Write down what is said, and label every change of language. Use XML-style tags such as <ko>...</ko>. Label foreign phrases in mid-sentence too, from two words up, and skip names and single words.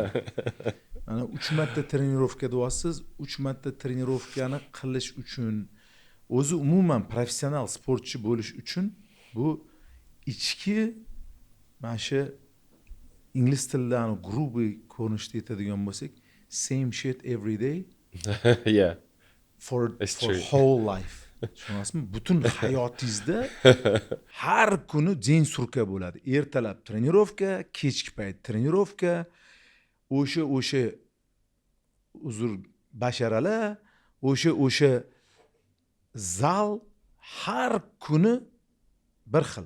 <uz>Mana 3 marta trenirovka deyapsiz, 3 marta trenirovkani qilish uchun, o'zi umuman professional sportchi bo'lish uchun bu ichki mana shu ingliz tilidan grubiy ko'rinishda aytadigan bo'lsak,</uz> <en>same shit every day. Yeah. For whole life.</en> <uz>Tushunasizmi? Butun hayotingizda har kuni jeng surka bo'ladi. Ertalab trenirovka, kechki payt trenirovka. O'sha uzr basharalar o'sha zal har kuni bir xil.</uz>